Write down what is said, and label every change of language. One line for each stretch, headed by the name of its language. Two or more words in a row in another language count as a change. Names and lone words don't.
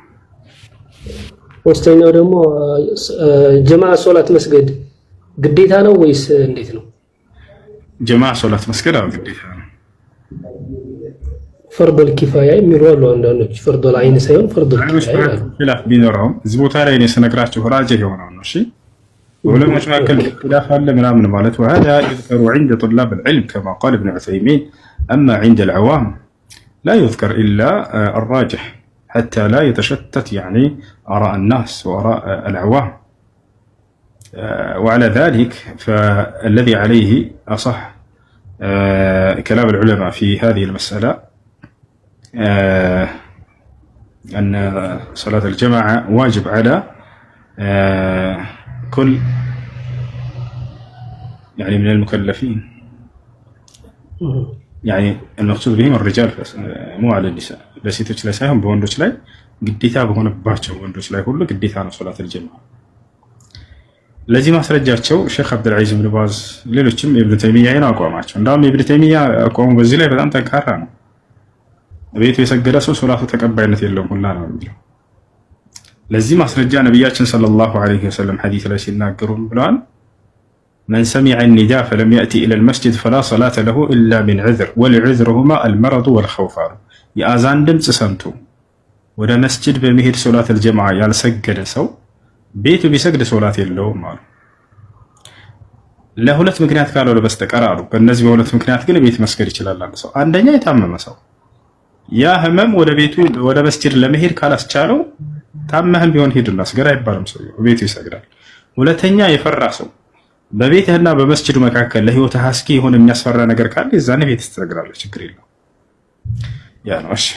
Amharic: ሶስተኛው ደግሞ ጀማዓ ሶላት መስገድ ግዴታ ነው ወይስ እንዴት ነው? ጀማዓ ሶላት መስገድ አዎ ግዴታ ነው።
Arabic: فرض الكفاية
Amharic: የሚሉ አሉ አንዳንዶች።
Arabic: فرض العين
Amharic: ሳይሆን
Arabic: فرض الكفاية
Amharic: ኺላፍ ቢኖረውም እዚህ ቦታ ላይ እኔ ስነግራችሁ ራጅህ የሆነው ነው። እሺ ዑለሞች መካከል ኺላፍ አለ ምናምን ማለት
Arabic: وهذا يذكر عند طلاب العلم كما قال ابن عثيمين أما عند العوام لا يذكر إلا الراجح حتى لا يتشتت يعني آراء الناس وآراء العوام. وعلى ذلك فالذي عليه أصح كلام العلماء في هذه المسألة أن صلاة الجماعة واجب على كل يعني من المكلفين، يعني المقصود بهم الرجال مو على النساء
Amharic: በሴቶች ላይ ሳይሆን በወንዶች ላይ ግዴታ በሆነባቸው ወንዶች ላይ ሁሉ ግዴታ ነው
Arabic: صلاة الجماعة።
Amharic: ለዚህ ማስረጃቸው ሼክ አብዱል ዐዚዝ ኢብኑ ባዝ ሌሎችም ኢብኑ ተይሚያ ነው አቋማቸው። እንዳውም ኢብኑ ተይሚያ አቋሙ በዚህ ላይ በጣም ጠንካራ ነው። ቤቱ የሰገደ ሰው ሶላቱ ተቀባይነት የለውም ሁላ ነው የሚለው። ለዚህ ማስረጃ ነብያችን
Arabic: صلى الله عليه وسلم
Amharic: ሐዲስ ላይ ሲናገሩ ብለዋል
Arabic: من سمع النداء فلم يأتي إلى المسجد فلا صلاة له إلا من عذر والعذرهما المرض والخوف
Amharic: የአዛን ድምፅ ሰምቶ ወደ መስጂድ በመሄድ
Arabic: صلاة الجماعة
Amharic: ያልሰገደ ሰው ቤቱ ቢሰግድ ሶላት የለውም አሉ። ለሁለት ምክንያት ካልሆነ በስተቀር አሉ። በእነዚህ በሁለት ምክንያት ግን ቤት መስገድ ይችላል አንድ ሰው። አንደኛ የታመመ ሰው ያ ህመም ወደ ቤቱ ወደ መስጂድ ለመሄድ ካላስቻለው ታመህም ቢሆን ሂድና ስገድ አይባልም፣ ሰው ቤቱ ይሰግዳል። ሁለተኛ የፈራ ሰው በቤትህና በመስጂዱ መካከል ለህይወትህ አስጊ የሆነ የሚያስፈራ ነገር ካለ የዛኔ ቤት ትሰግዳለህ፣ ችግር የለውም። ያ ነው። እሺ